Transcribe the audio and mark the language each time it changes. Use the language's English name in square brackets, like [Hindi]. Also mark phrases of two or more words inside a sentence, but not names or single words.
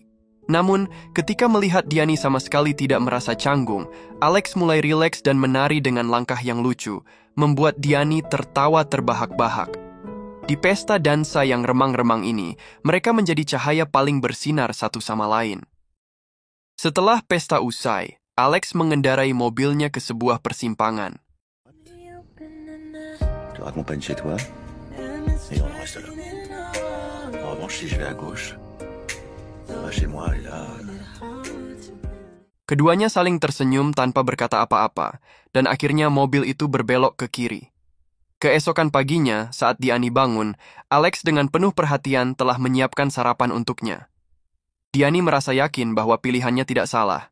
[Indonesian] Namun, ketika melihat Diani sama sekali tidak merasa canggung, Alex mulai rileks dan menari dengan langkah yang lucu, membuat Diani tertawa terbahak-bahak. Di pesta dansa yang remang-remang ini, mereka menjadi cahaya paling bersinar satu sama lain. Setelah pesta usai, Alex mengendarai mobilnya ke sebuah persimpangan. [French] Je te raccompagne chez toi, et on reste là. En revanche, si je vais à gauche, ça va chez moi, et là... [Indonesian] Keduanya saling tersenyum tanpa berkata apa-apa, dan akhirnya mobil itu berbelok ke kiri. Keesokan paginya, saat Diani bangun, Alex dengan penuh perhatian telah menyiapkan sarapan untuknya. Diani merasa yakin bahwa pilihannya tidak salah.